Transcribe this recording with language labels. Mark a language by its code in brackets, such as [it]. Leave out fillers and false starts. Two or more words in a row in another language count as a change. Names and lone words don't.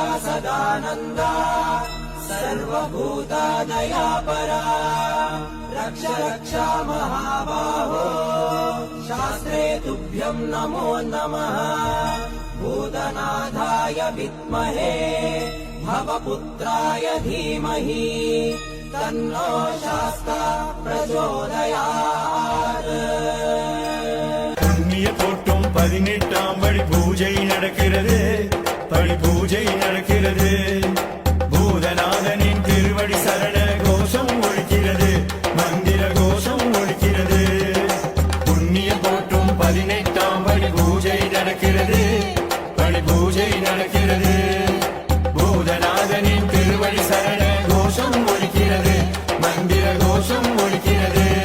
[sa] सदानन्दा सर्वभूतादयापरा रक्ष रक्षा महाबाहो शास्त्रे तुभ्यं नमो नमः भूतनाथाय विद्महे भवपुत्राय धीमहि तन्नो शास्ता प्रचोदयात् [ta] புண்ணிய தோட்டம் 18ஆம் படி பூஜை நடக்கிறது படி பூஜை நடக்கிறது பூதநாதனின் திருவடி சரண கோஷம் ஒலிக்கிறது மந்திர கோஷம் ஒலிக்கிறது புண்ணிய தோட்டம் 18ஆம் படி பூஜை நடக்கிறது படி பூஜை நடக்கிறது பூதநாதனின் திருவடி சரண கோஷம் ஒலிக்கிறது மந்திர கோஷம் ஒலிக்கிறது